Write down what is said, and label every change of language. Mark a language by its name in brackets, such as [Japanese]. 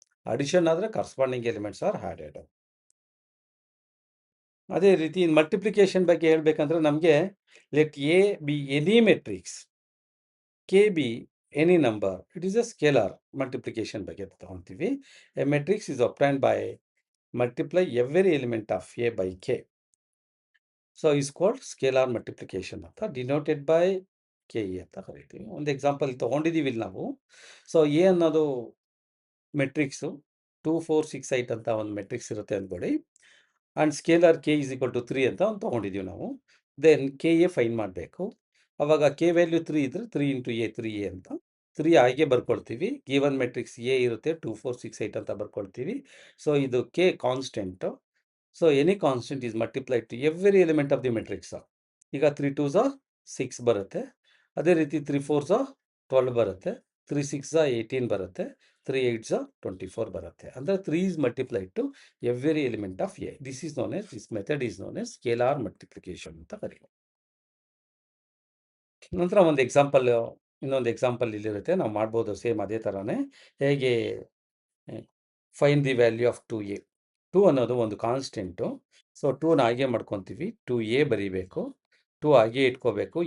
[English] addition [Kannada] ಆದರೆ [English] Corresponding elements are added. [Kannada] ಅದೇ ರೀತಿ ಮಲ್ಟಿಪ್ಲಿಕೇಶನ್ ಬಗ್ಗೆ ಹೇಳ್ಬೇಕಂದ್ರೆ ನಮಗೆ [English] let A be any matrix, K be any number, it is a scalar multiplication [Kannada] ಬಗ್ಗೆ ತಗೊತೀವಿ. [English] A matrix is obtained by multiply every element of a by k. So is called scalar multiplication ಅಂತ, denoted by K E [Kannada] ಅಂತ ಕರಿತೀವಿ. ಒಂದು example ತೊಗೊಂಡಿದ್ದೀವಿ ಇಲ್ಲಿ ನಾವು. So A ಅನ್ನೋದು ಮೆಟ್ರಿಕ್ಸು 2 4 6 8 ಅಂತ ಒಂದು ಮೆಟ್ರಿಕ್ಸ್ ಇರುತ್ತೆ ಅಂದ್ಕೊಳ್ಳಿ, and scalar K is equal to 3 ಅಂತ ಒಂದು ತೊಗೊಂಡಿದ್ದೀವಿ ನಾವು. ದೆನ್ ಕೆ ಎ ಫೈನ್ ಮಾಡಬೇಕು. ಅವಾಗ ಕೆ ವ್ಯಾಲ್ಯೂ 3 ಇದ್ದರೆ 3 ಇಂಟು ಎ 3 ಎ ಅಂತ 3 ಹಾಗೆ ಬರ್ಕೊಳ್ತೀವಿ. ಗಿವನ್ ಮೆಟ್ರಿಕ್ಸ್ ಎ ಇರುತ್ತೆ 2 4 6 8 ಅಂತ ಬರ್ಕೊಳ್ತೀವಿ. ಸೊ ಇದು K constant. [English] So any constant is multiplied to every element of the matrix. [Kannada] ಈಗ 3 2s 6 ಬರುತ್ತೆ, ಅದೇ ರೀತಿ 3 4s 12 ಬರುತ್ತೆ, 3 6s 18 ಬರುತ್ತೆ, 3 8s 24 ಬರುತ್ತೆ. ಅಂದರೆ [English] 3 is multiplied to every element of A. This method is known as scalar multiplication [Kannada] ಅಂತ ಕರೀತೀವಿ. ನಂತರ ಇನ್ನೊಂದು ಎಕ್ಸಾಂಪಲ್ ಇಲ್ಲಿರುತ್ತೆ, ನಾವು ಮಾಡ್ಬೋದು ಸೇಮ್ ಅದೇ ಥರನೇ. [English] ಹೇಗೆ find the value of 2a. [Kannada] 2 ಅನ್ನೋದು ಒಂದು ಕಾನ್ಸ್ಟೆಂಟು. ಸೊ 2ನ ಹಾಗೆ ಮಾಡ್ಕೊತೀವಿ, 2a ಬರೀಬೇಕು, 2 ಹಾಗೆ ಇಟ್ಕೋಬೇಕು.